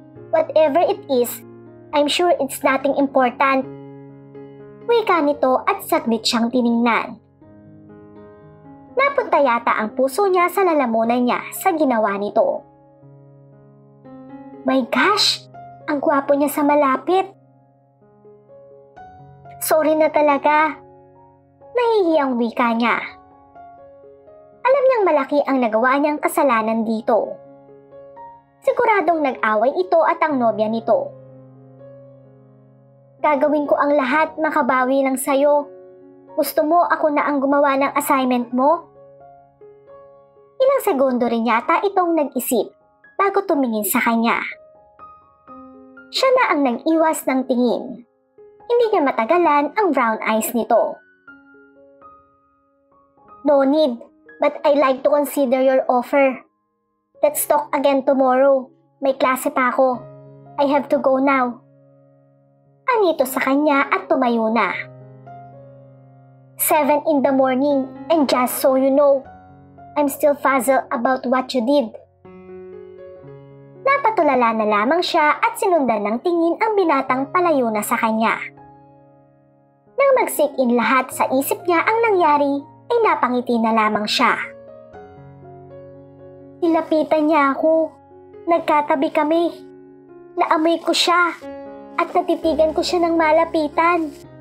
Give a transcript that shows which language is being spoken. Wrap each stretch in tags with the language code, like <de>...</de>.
<en>Whatever it is, I'm sure it's nothing important.</en> <tl>Wika nito at saglit siyang tiningnan. Napunta yata ang puso niya sa lalamunan niya sa ginawa nito.</tl> <en>My gosh!</en> <tl>Ang gwapo niya sa malapit. Sorry na talaga. Nahihiyang wika niya. Alam niyang malaki ang nagawa niyang kasalanan dito. Siguradong nag-away ito at ang nobya nito. Gagawin ko ang lahat, makabawi lang sa'yo. Gusto mo ako na ang gumawa ng assignment mo? Ilang segundo rin yata itong nag-isip bago tumingin sa kanya. Siya na ang nag-iwas ng tingin. Hindi niya matagalan ang brown eyes nito.</tl> <en>No need, but I'd like to consider your offer. Let's talk again tomorrow.</en> <tl>May klase pa ako.</tl> <en>I have to go now.</en> <tl>Anito sa kanya at tumayo na.</tl> <en>7 in the morning, and just so you know, I'm still puzzled about what you did.</en> <tl>Napatulala na lamang siya at sinundan ng tingin ang binatang palayo na sa kanya. Nang mag-sink in lahat sa isip niya ang nangyari, ay napangiti na lamang siya. Nilapitan niya ako. Nagkatabi kami. Naamoy ko siya at natitigan ko siya ng malapitan.</tl>